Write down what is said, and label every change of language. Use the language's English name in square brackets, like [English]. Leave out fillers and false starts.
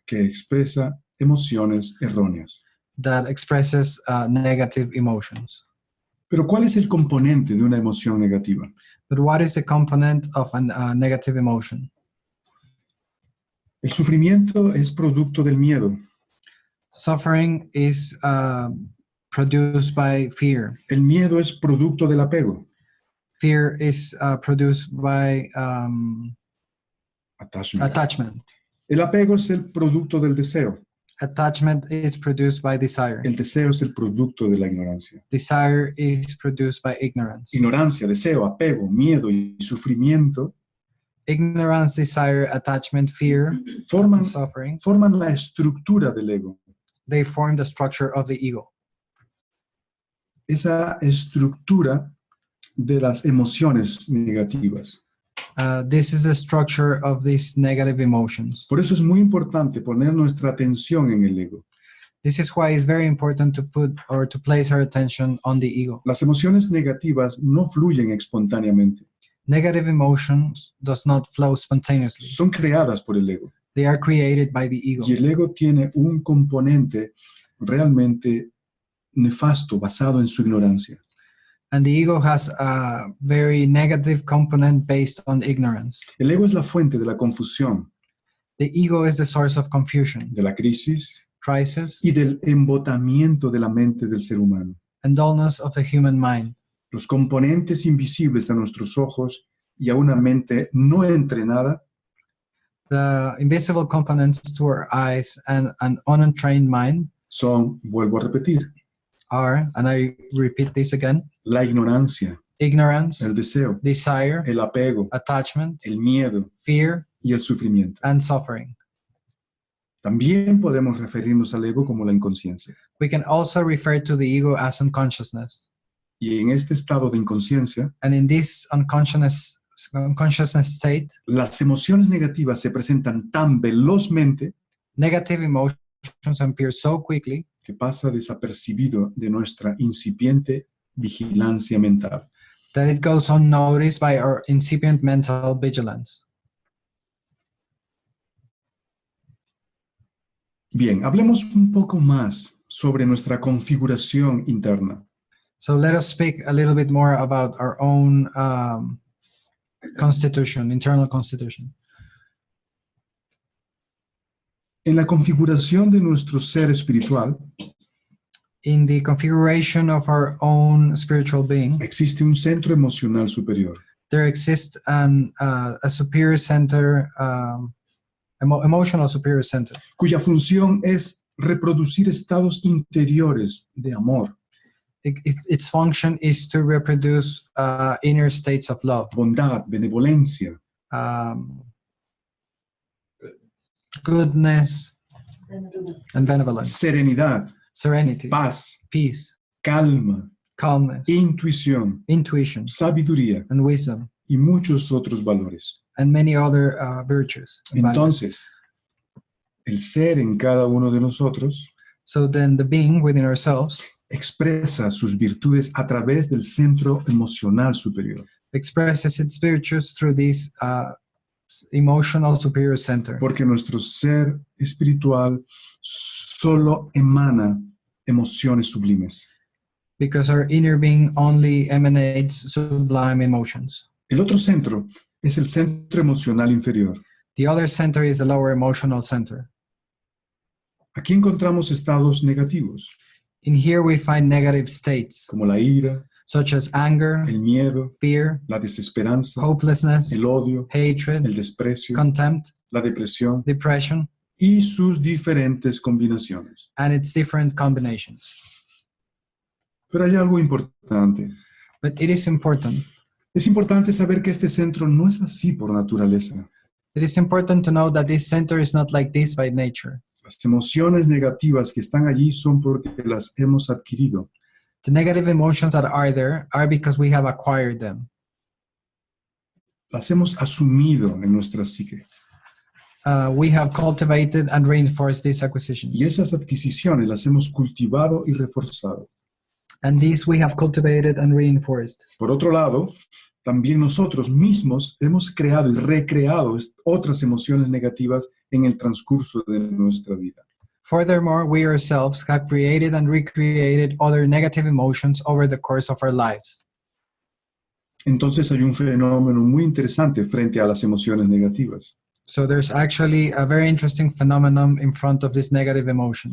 [Spanish] que expresa emociones erróneas. [English] that expresses negative emotions. [Spanish] Pero ¿cuál es el componente de una emoción negativa? [English] But what is the component of a negative emotion? [Spanish] El sufrimiento es producto del miedo. [English] Suffering is produced by fear. [Spanish] El miedo es producto del apego. [English] Fear is produced by Attachment. attachment. [Spanish] El apego es el producto del deseo. [English] Attachment is produced by desire. [Spanish] El deseo es el producto de la ignorancia. [English] Desire is produced by ignorance. [Spanish] Ignorancia, deseo, apego, miedo y sufrimiento [English] Ignorance, desire, attachment, fear, [Spanish] forman, [English] and suffering, [Spanish] forman la estructura del ego. [English] they form the structure of the ego. [Spanish] Esa estructura de las emociones negativas. [English] This is the structure of these negative emotions. [Spanish] Por eso es muy importante poner nuestra atención en el ego. [English] This is why it's very important to put or to place our attention on the ego. [Spanish] Las emociones negativas no fluyen espontáneamente. [English] Negative emotions does not flow spontaneously. [Spanish] Son creadas por el ego. [English] They are created by the ego. [Spanish] Y el ego tiene un componente realmente nefasto basado en su ignorancia. [English] And the ego has a very negative component based on ignorance. [Spanish] El ego es la fuente de la confusión, [English] The ego is the source of confusion, [Spanish] de la crisis [English] crisis, [Spanish] y del embotamiento de la mente del ser humano. [English] and dullness of the human mind. [Spanish] Los componentes invisibles a nuestros ojos y a una mente no entrenada [English] The invisible components to our eyes and an untrained mind [Spanish] son, vuelvo a repetir, [English] are, and I repeat this again, [Spanish] la ignorancia, [English] ignorance, [Spanish] el deseo, [English] desire, [Spanish] el apego, [English] attachment, [Spanish] el miedo [English] fear, [Spanish] y el sufrimiento. [English] and suffering. [Spanish] También podemos referirnos al ego como la inconsciencia. [English] We can also refer to the ego as unconsciousness. [Spanish] Y en este estado de inconsciencia, [English] And in this unconsciousness state, [Spanish] las emociones negativas se presentan tan velozmente [English] negative emotions appear so quickly [Spanish] que pasa desapercibido de nuestra incipiente vigilancia mental. [English] that it goes unnoticed by our incipient mental vigilance. [Spanish] Bien, hablemos un poco más sobre nuestra configuración interna. [English] So let us speak a little bit more about our own constitution, internal constitution. [Spanish] En la configuración de nuestro ser espiritual [English] In the configuration of our own spiritual being, [Spanish] existe un centro emocional superior, [English] there exists a superior center, emotional superior center, [Spanish] cuya función es reproducir estados interiores de amor, [English] its function is to reproduce inner states of love, [Spanish] bondad, benevolencia, [English] goodness, and benevolence, [Spanish] serenidad, [English] serenity, [Spanish] paz, [English] peace, [Spanish] calma, [English] calmness, [Spanish] intuición, [English] intuition, [Spanish] sabiduría [English] and wisdom, [Spanish] y muchos otros valores. [English] and many other virtues. and values. [Spanish] Entonces, el ser en cada uno de nosotros [English] So then the being within ourselves [Spanish] expresa sus virtudes a través del centro emocional superior, [English] expresses its virtues through this emotional superior center, [Spanish] porque nuestro ser espiritual solo emana emociones sublimes. [English] because our inner being only emanates sublime emotions. [Spanish] El otro centro es el centro emocional inferior. [English] The other center is the lower emotional center. [Spanish] Aquí encontramos estados negativos, [English] In here we find negative states [Spanish] como la ira, [English] such as anger, [Spanish] el miedo, [English] fear, [Spanish] la desesperanza, [English] hopelessness, [Spanish] el odio, [English] hatred, [Spanish] el desprecio, [English] contempt, [Spanish] la depresión [English] depression, [Spanish] y sus diferentes combinaciones. [English] and its different combinations. [Spanish] Pero hay algo importante. [English] But it is important. [Spanish] Es importante saber que este centro no es así por naturaleza. [English] It is important to know that this center is not like this by nature. [Spanish] Las emociones negativas que están allí son porque las hemos adquirido. [English] The negative emotions that are there are because we have acquired them. [Spanish] Las hemos asumido en nuestra psique. [English] We have cultivated and reinforced these acquisitions. [Spanish] Y esas adquisiciones las hemos cultivado y reforzado. [English] And these we have cultivated and reinforced. [Spanish] Por otro lado, también nosotros mismos hemos creado y recreado otras emociones negativas en el transcurso de nuestra vida. [English] Furthermore, we ourselves have created and recreated other negative emotions over the course of our lives. [Spanish] Entonces hay un fenómeno muy interesante frente a las emociones negativas. [English] So there's actually a very interesting phenomenon in front of these negative emotions.